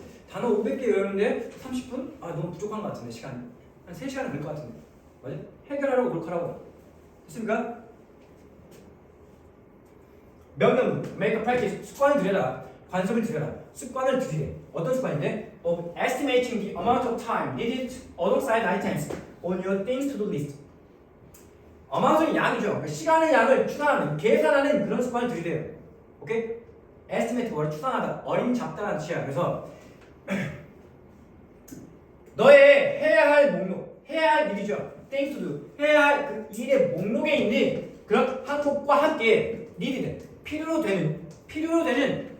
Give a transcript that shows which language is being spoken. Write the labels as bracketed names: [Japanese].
[Korean] 단어 500개 외우는데 30분? 아 너무 부족한 것 같은데 시간이. 한 3시간은 될 것 같은데. 맞아? 해결하려고 노력하라고. 됐습니까? 명령, [English] make a practice, [Korean] 습관을 들여라. 관습을 들여라. 습관을 들이래. 어떤 습관인데? [English] Of estimating the amount of time needed alongside items on your things to do list. [Korean] amount은 양이죠. 그러니까 시간의 양을 추산하는, 계산하는 그런 습관을 들이래요. 오케이? estimate 뭐라 추산하다, 어림잡다라는 뜻이야. 그래서 너의 해야 할 목록, 해야 할 일이죠. [English] things to do. [Korean] 해야 할 그 일의 목록에 있는 그런 항목과 함께 needed, 필요로 되는